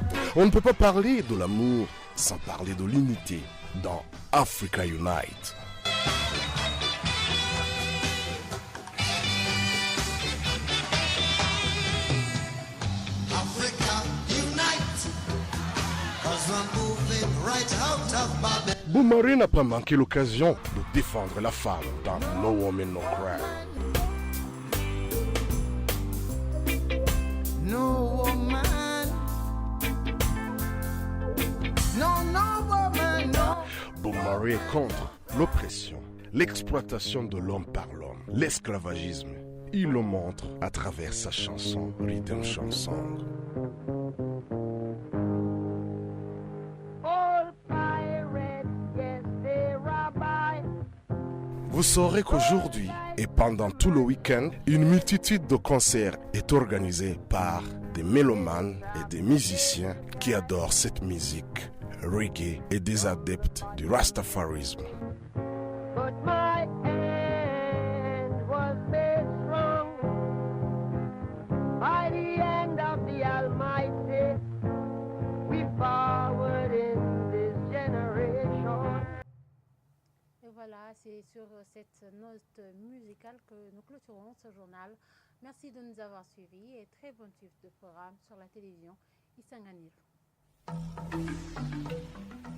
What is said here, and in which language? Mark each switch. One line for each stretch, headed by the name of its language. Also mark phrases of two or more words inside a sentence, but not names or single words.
French: On ne peut pas parler de l'amour sans parler de l'unité dans Africa Unite.
English: Africa unite, 'cause we're moving right out of Babylon.
French: Boumari n'a pas manqué l'occasion de défendre la femme dans No Woman No Cry.
English: No woman, no woman, no.
French: Boumari est contre l'oppression, l'exploitation de l'homme par l'homme, l'esclavagisme. Il le montre à travers sa chanson Redemption Song. Vous saurez qu'aujourd'hui et pendant tout le week-end, une multitude de concerts est organisée par des mélomanes et des musiciens qui adorent cette musique reggae et des adeptes du Rastafarisme.
English: But my hand was made strong by the hand of the Almighty. We forward in this generation.
French: Et voilà, c'est sur cette note musicale que nous clôturons ce journal. Merci de nous avoir suivis et très bon suite de programme sur la télévision Isanganiro.